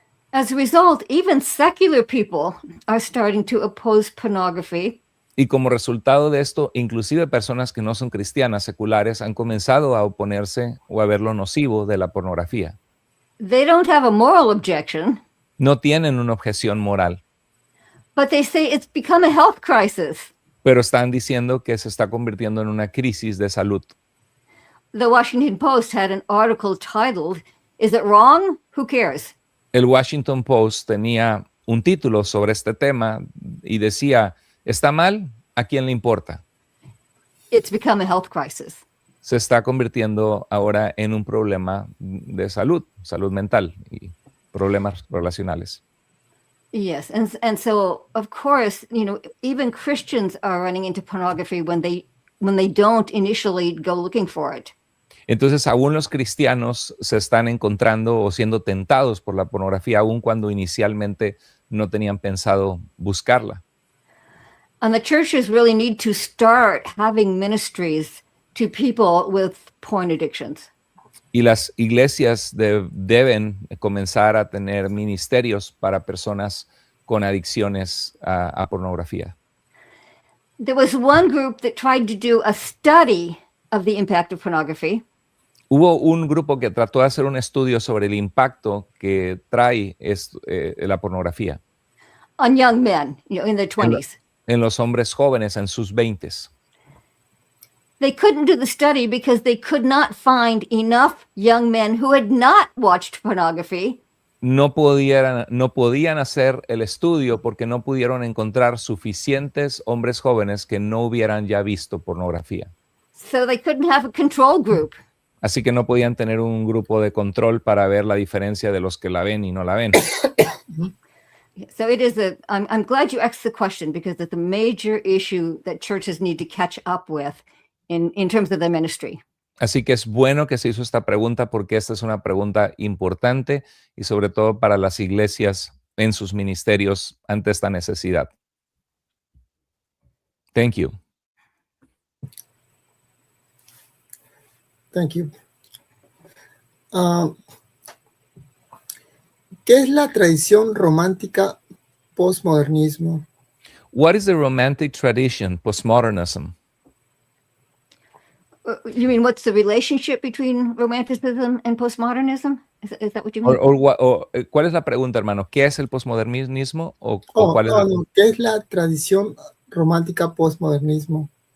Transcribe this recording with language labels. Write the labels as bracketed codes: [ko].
[en] As a result, even secular people are starting to oppose pornography. [es] Y como resultado de esto, inclusive personas que no son cristianas, seculares, han comenzado a oponerse o a ver lo nocivo de la pornografía. [en] They don't have a moral objection. [es] No tienen una objeción moral. [en] But they say it's become a health crisis. [es] Pero están diciendo que se está convirtiendo en una crisis de salud. [en] The Washington Post had an article titled, "Is it wrong? Who cares?" [es] El Washington Post tenía un título sobre este tema y decía, ¿está mal? ¿A quién le importa? [en] It's become a health crisis. [es] Se está convirtiendo ahora en un problema de salud mental y problemas relacionales. [en] Yes, and so of course, even Christians are running into pornography when they don't initially go looking for it. [es] Entonces, aún los cristianos se están encontrando o siendo tentados por la pornografía, aún cuando inicialmente no tenían pensado buscarla. [en] And the churches really need to start having ministries to people with porn addictions. [es] Y las iglesias deben comenzar a tener ministerios para personas con adicciones a pornografía. [en] There was one group that tried to do a study of the impact of pornography. [es] Hubo un grupo que trató de hacer un estudio sobre el impacto que trae la pornografía. [en] On young men, in their 20s. [es] En los hombres jóvenes en sus 20s. [en] They couldn't do the study because they could not find enough young men who had not watched pornography. [es] No podían hacer el estudio porque no pudieron encontrar suficientes hombres jóvenes que no hubieran ya visto pornografía. [en] So they couldn't have a control group. [es] Así que no podían tener un grupo de control para ver la diferencia de los que la ven y no la ven. [en] So it is I'm glad you asked the question because it's a major issue that churches need to catch up with in terms of their ministry. [es] Así que es bueno que se hizo esta pregunta porque esta es una pregunta importante y sobre todo para las iglesias en sus ministerios ante esta necesidad. [en] Thank you. Thank you. [es] ¿Qué es la tradición romántica postmodernismo? [en] What is the romantic tradition, postmodernism? You mean what's the relationship between romanticism and postmodernism? Is that what you mean? [es] ¿Cuál es la pregunta, hermano? ¿Qué es el postmodernismo? ¿Cuál es no. ¿Qué es la tradición romántica postmodernismo?